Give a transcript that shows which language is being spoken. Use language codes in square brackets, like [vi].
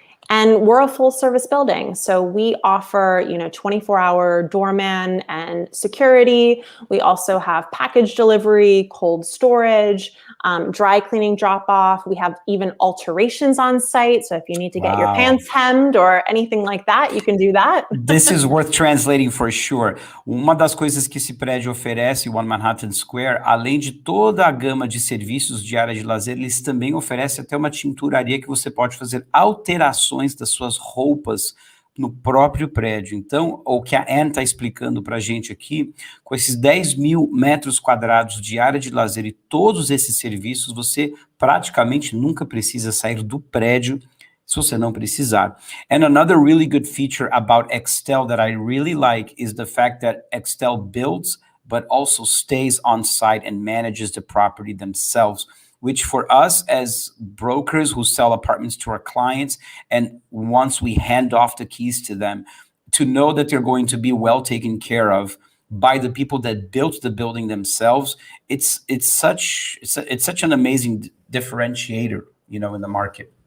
[en] And we're a full service building. So we offer, 24-hour doorman and security. We also have package delivery, cold storage, dry cleaning drop off. We have even alterations on site. So if you need to get your pants hemmed or anything like that, you can do that. This is worth translating for sure. [pt] Uma das coisas que esse prédio oferece, o One Manhattan Square, além de toda a gama de serviços de área de lazer, eles também oferecem até uma tinturaria que você pode fazer alterações das suas roupas no próprio prédio. Então, o que a Anne está explicando para a gente aqui, com esses 10 mil metros quadrados de área de lazer e todos esses serviços, você praticamente nunca precisa sair do prédio se você não precisar. [en] And another really good feature about Extell that I really like is the fact that Extell builds, but also stays on site and manages the property themselves, which for us as brokers who sell apartments to our clients, and once we hand off the keys to them, to know that they're going to be well taken care of by the people that built the building themselves, it's such an amazing differentiator, in the market.